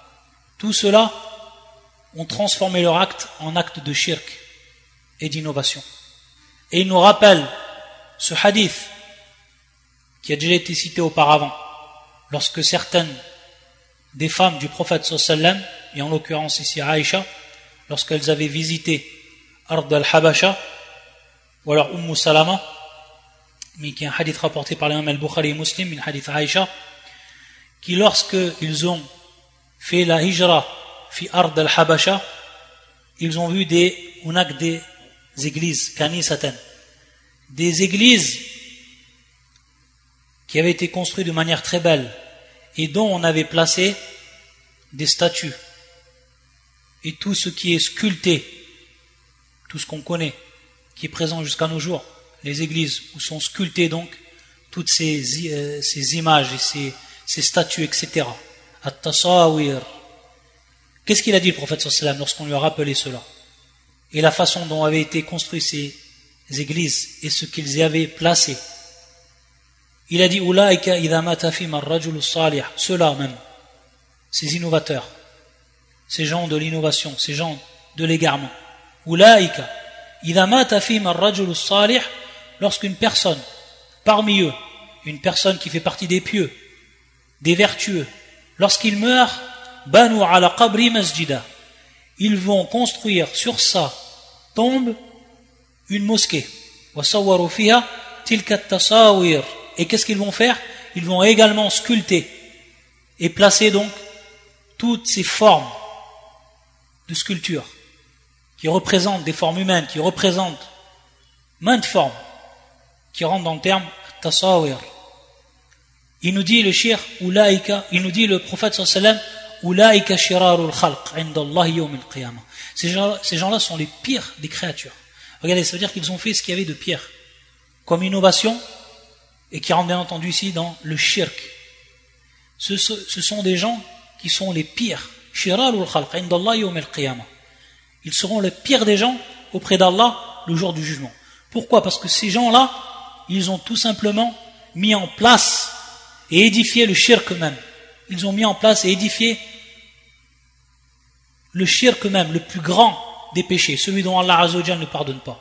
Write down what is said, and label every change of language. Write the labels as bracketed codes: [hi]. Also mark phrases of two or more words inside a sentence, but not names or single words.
[fr] Tout cela ont transformé leur acte en acte de shirk et d'innovation. Et il nous rappelle ce hadith qui a déjà été cité auparavant, lorsque certaines des femmes du prophète [ar] صلى الله عليه وسلم, [fr] et en l'occurrence ici Aïcha, lorsqu'elles avaient visité Ard al-Habasha, ou alors Salama, mais qui est un hadith rapporté par l'imam al-Bukhari et Muslim, un hadith Aïcha, qui lorsqu'ils ont fait la [ar] هجرة في أرض الحبشة, [fr] ils ont vu des églises, kanisatan, des églises qui avaient été construites de manière très belle et dont on avait placé des statues. Et tout ce qui est sculpté, tout ce qu'on connaît, qui est présent jusqu'à nos jours, les églises où sont sculptées donc toutes ces images et ces statues, etc. At-tasawir. Qu'est-ce qu'il a dit le prophète [ar] صلى الله عليه وسلم [fr] lorsqu'on lui a rappelé cela? Et la façon dont avaient été construites ces églises et ce qu'ils y avaient placé. Il a dit [ar] أولئك إذا مات فيهم الرجل الصالح, [fr] ceux-là même, ces innovateurs, ces gens de l'innovation, ces gens de l'égarement. [ar] أولئك إذا مات فيهم الرجل الصالح, [fr] lorsqu'une personne parmi eux, une personne qui fait partie des pieux, des vertueux, lorsqu'il meurt, [ar] بنوا على قبره مسجدا, [fr] ils vont construire sur sa tombe une mosquée. [ar] وَصَوَّرُوا فِيهَا تِلْكَ التَّصَاوِيرِ. [fr] Et qu'est-ce qu'ils vont faire? Ils vont également sculpter et placer donc toutes ces formes de sculpture qui représentent des formes humaines, qui représentent maintes formes, qui rentrent dans le terme tasawir. Il nous dit le [ar] شر أولئك, [fr] il nous dit le prophète [ar] صلى الله عليه وسلم, أولئك شرار الخلق عند الله يوم القيامة. [fr] Ces gens-là sont les pires des créatures. Regardez, ça veut dire qu'ils ont fait ce qu'il y avait de pire comme innovation et qui rentre bien entendu ici dans le shirk. Ce sont des gens qui sont les pires [ar] شرار الخلق عند الله يوم القيامة. [fr] Ils seront les pires des gens auprès d'Allah le jour du jugement. Pourquoi? Parce que ces gens-là, ils ont tout simplement mis en place et édifié le shirk même. Ils ont mis en place et édifié le shirk même, le plus grand des péchés, celui dont Allah [ar] عز وجل [fr] ne pardonne pas.